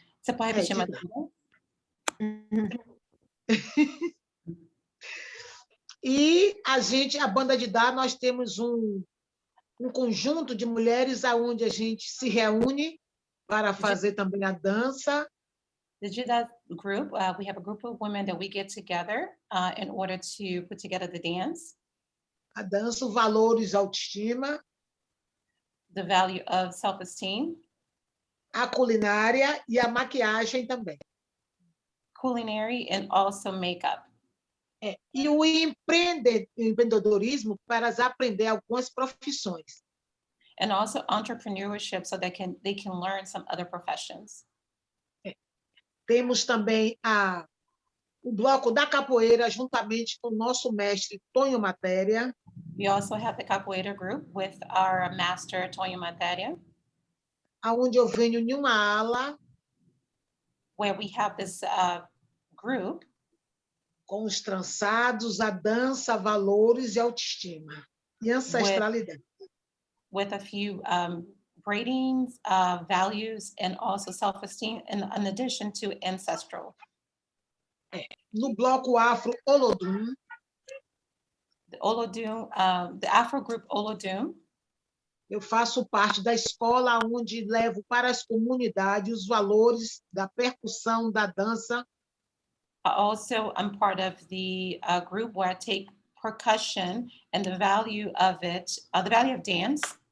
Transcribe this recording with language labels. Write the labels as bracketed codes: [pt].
[pt] Você pode repetir mais uma vez? E a banda de Dá, nós temos um conjunto de mulheres aonde a gente se reúne para fazer também a dança. [en] The Jida group, we have a group of women that we get together in order to put together the dance. [pt] A dança, os valores, autoestima. [en] The value of self-esteem. [pt] A culinária e a maquiagem também. [en] Culinary and also makeup. [pt] E o empreendedorismo para aprender algumas profissões. [en] and also entrepreneurship so they can learn some other professions. [pt] Temos também o bloco da capoeira, juntamente com o nosso mestre Tonho Matéria. [en] We also have the capoeira group with our master Tonho Matéria, [pt] aonde eu venho em uma ala, [en] where we have this group [pt] com os trançados, a dança, valores e autoestima e ancestralidade. [en] With a few braidings, values, and also self-esteem, in addition to ancestral. [pt] No bloco Afro Olodum, [en] the Olodum, the Afro group Olodum, [pt] eu faço parte da escola onde levo para as comunidades os valores da percussão, da dança. [en] Also, I'm part of the group where I take percussion and the value of it, the value of dance.